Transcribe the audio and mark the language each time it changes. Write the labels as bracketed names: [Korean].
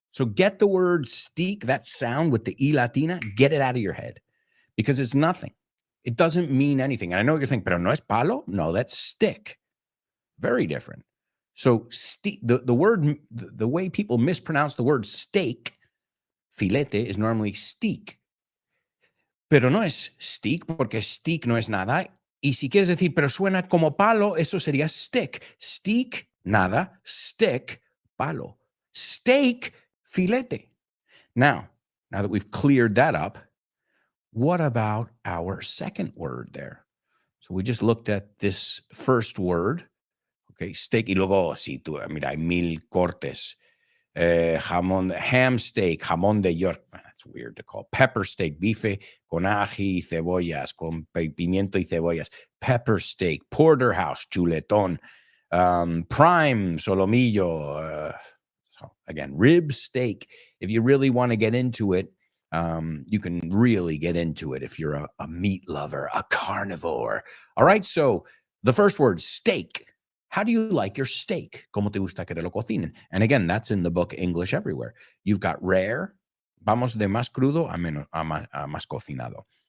[English] So get the word steak, that sound with the E Latina, get it out of your head because it's nothing. It doesn't mean anything. And I know what you're thinking, [Spanish] pero no es palo? [English] No, that's stick. Very different. So steak, the word, the way people mispronounce the word steak, filete, is normally steak. [Spanish] Pero no es steak porque steak no es nada. Y si quieres decir, pero suena como palo, eso sería stick. Steak, nada. Stick, palo. Steak, filete. [English] Now that we've cleared that up, what about our second word there? So we just looked at this first word. Okay, steak. [Spanish] Y luego, mira, hay mil cortes. Ham steak, jamón de York. [English] That's weird to call. [Spanish] Pepper steak, bife con ají y cebollas, con pimiento y cebollas. [English] Pepper steak, porterhouse, chuletón. Prime, solomillo. So again, rib steak. If you really want to get into it, you can really get into it if you're a meat lover, a carnivore. All right, so the first word, steak. How do you like your steak? [Spanish] ¿Cómo te gusta que te lo cocinen? [English] And again, that's in the book English Everywhere. You've got rare. [Spanish] Vamos de más crudo a más cocinado.